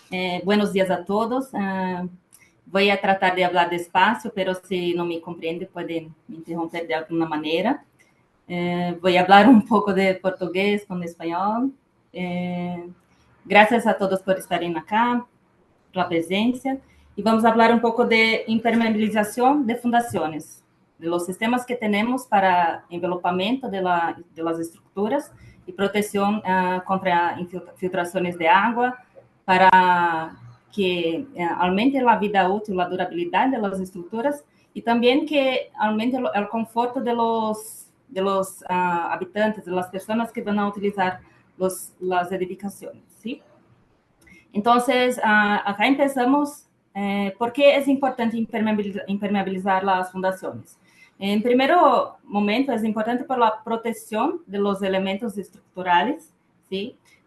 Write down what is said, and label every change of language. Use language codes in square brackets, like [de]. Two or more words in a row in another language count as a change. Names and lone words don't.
[es] Buenos días a todos. Voy a tratar de hablar despacio, pero si no me comprende, pueden me interromper de alguna manera. Voy a hablar un poco de portugués con español. Gracias a todos por estarem acá, [pt] pela presença. E vamos falar um pouco de impermeabilização de fundações, [es] de los sistemas [pt] que temos para envelopamento [es] de las estruturas [pt] e proteção contra infiltrações de água, para que aumente a vida útil, a durabilidade das estruturas e também que aumente o conforto [es] de los habitantes, de las pessoas [pt] que vão utilizar las edificações, ¿sí? [es] Entonces, acá empezamos. ¿Por qué es importante impermeabilizar las fundaciones? En primer momento, es importante por la protección de los elementos estructurales, ¿sí?